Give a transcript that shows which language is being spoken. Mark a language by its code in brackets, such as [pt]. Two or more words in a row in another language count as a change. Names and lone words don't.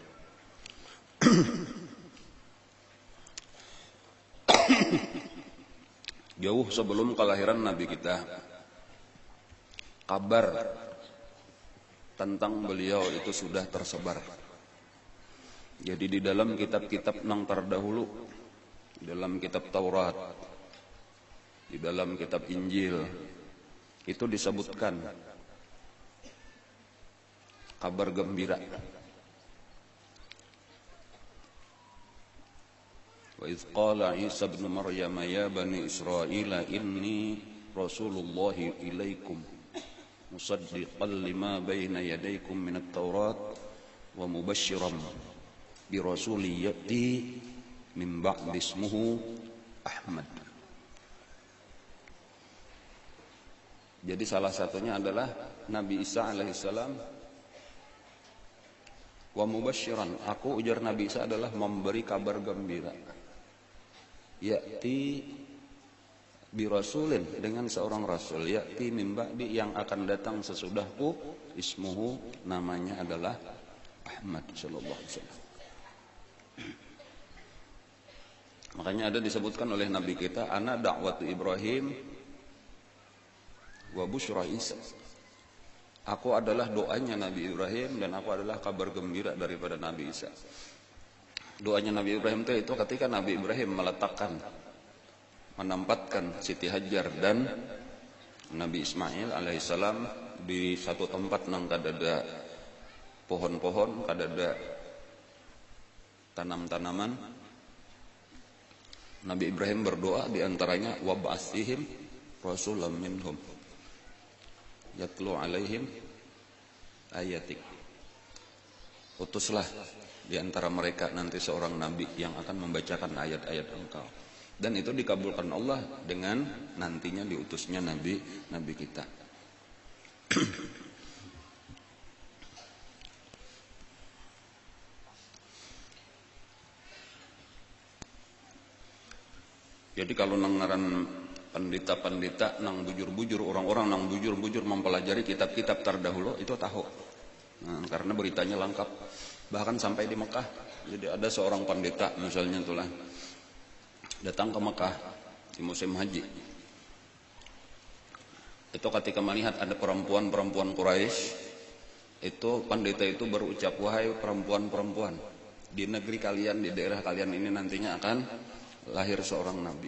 [id] Jauh sebelum kelahiran Nabi kita, kabar tentang beliau itu sudah tersebar. Jadi di dalam kitab-kitab yang terdahulu, di dalam kitab Taurat, di dalam kitab Injil, itu disebutkan kabar gembira. [ar] وإذ قال عيسى ابن مريم يا بني إسرائيل إني رسول الله إليكم مصدقا لما بين أيديكم من التوراة ومبشرا برسول يأتي من بعدي اسمه أحمد. [id] Jadi salah satunya adalah Nabi Isa alaihissalam. [ar] ومبشرا, [id] aku ujar Nabi Isa adalah memberi kabar gembira. [ar] يأتي برسول, [id] dengan seorang rasul, [ar] يأتي من بعدي, [id] yang akan datang sesudahku, ismuhu, namanya adalah Ahmad [ar] صلى الله عليه وسلم. [id] Makanya ada disebutkan oleh Nabi kita, [ar] أنا دعوة إبراهيم وبشرى عيسى. [id] Aku adalah doanya Nabi Ibrahim dan aku adalah kabar gembira daripada Nabi Isa. Doanya Nabi Ibrahim itu ketika Nabi Ibrahim menempatkan Siti Hajar dan Nabi Ismail alaihissalam di satu tempat [bjn] nang kadada [id] pohon-pohon, kadada tanam-tanaman. Nabi Ibrahim berdoa diantaranya [ar] وبعثهم رسولا منهم يتلو عليهم آياتك. [id] Utuslah di antara mereka nanti seorang nabi yang akan membacakan ayat-ayat engkau. Dan itu dikabulkan Allah dengan nantinya diutusnya nabi kita. Jadi kalau nangaran pendeta-pendeta [bjn] nang bujur-bujur, [id] orang-orang [bjn] nang bujur-bujur [id] mempelajari kitab-kitab terdahulu itu tahu. Nah, karena beritanya lengkap. Bahkan sampai di Mekah. Jadi ada seorang pendeta misalnya itulah datang ke Mekah di musim haji. Itu ketika melihat ada perempuan-perempuan Quraisy, itu pendeta itu berucap, wahai perempuan-perempuan, di negeri kalian, di daerah kalian ini nantinya akan lahir seorang nabi.